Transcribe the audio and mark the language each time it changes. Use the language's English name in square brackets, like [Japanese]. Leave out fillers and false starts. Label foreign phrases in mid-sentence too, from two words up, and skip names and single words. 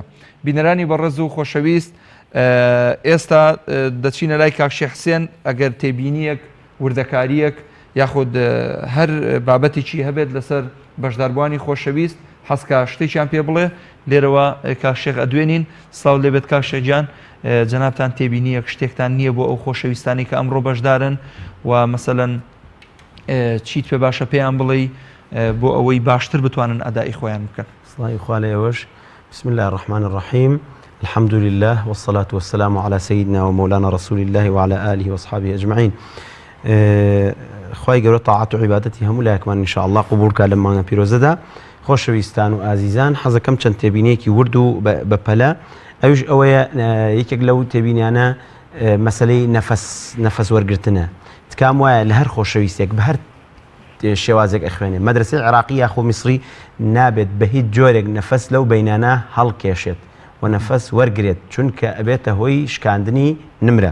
[Central Kurdish] بینەرانی بەڕێز و خۆشەویست، ئێستا دەچینە لای کاک شێخ حسێن ئەگەر تێبینیەک وردەکاریەک یاخود هەر بابەتێکی هەبێت لەسەر بەشداربووانی خۆشەویست حەسکە شتێکیان پێ بڵێ لێرەوە کاک شێخ ئەدوێنین. سڵاو لێبێت کاک شێخجان، جەنابتان تێبینیەک شتێکتان نییە بۆ ئەو خۆشەویستانی کە ئەمڕۆ بەشدارن و مەسەلەن چیت پێ باشە پێیان بڵێ بۆ ئەوەی باشتر بتوانن ئەدای خۆیان بکەن؟ سڵاوی خوا لێوەش. [Arabic] بسم الله الرحمن الرحيم، الحمد لله والصلاة والسلام على سيدنا ومولانا رسول الله وعلى آله وأصحابه أجمعين. [Central Kurdish] خواهی گەورە تاعات و عیبادەتی هەموو لایەکمان ئینشاءالله قبولکە لە مانگە پیرۆزەدا. خۆشەویستان و ئازیزان، حەزەکەم چەند تێبینیەکی ورد و بەپەلە، ئەوش ئەوەیە یەکێک لەو تێبینیانە مەسەلەی نەفەس وەرگرتنە. تکام وایە لە هەر خۆشەویستێک بە هەر شێوازێک ئەخوێنێ مەدرسەی عێراقی یاخۆ میسری نابێت بە هیچ جۆرێک نەفەس لەو بەینانە هەڵکێشێت و نەفەس وەرگێت، چونکە ئەبێتە هۆی شکاندنی نمرە.